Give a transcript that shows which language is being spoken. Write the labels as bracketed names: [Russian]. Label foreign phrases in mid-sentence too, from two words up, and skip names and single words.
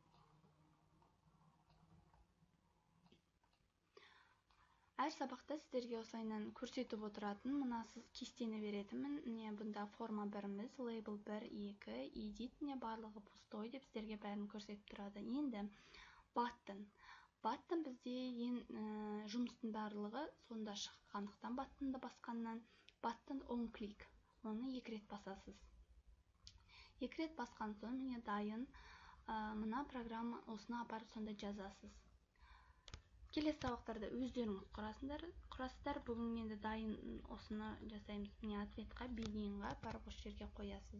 [Kazakh] Әр сабақта сіздерге осылайынан көрсетіп отыратын, мына сіз кестені беретімін. Бұнда форма біріміз, лейбл 1, 2, edit, барлығы пустой деп сіздерге бәрін көрсетіп тұрады. Енді button. Button бізде жұмыстың барлығы сонда шыққандықтан button'ды басқаннан. [English] Button on click. [Kazakh] Оны 2 рет басасыз. 2 рет басқан соң міне дайын мына программа осыны апарып сонда жазасыз. Келесі сабақтарда өздеріңіз құрасыздар. Бүгін енді дайын осыны жасаймыз. Міне ответқа, бигинға барып осы жерге қоясыз.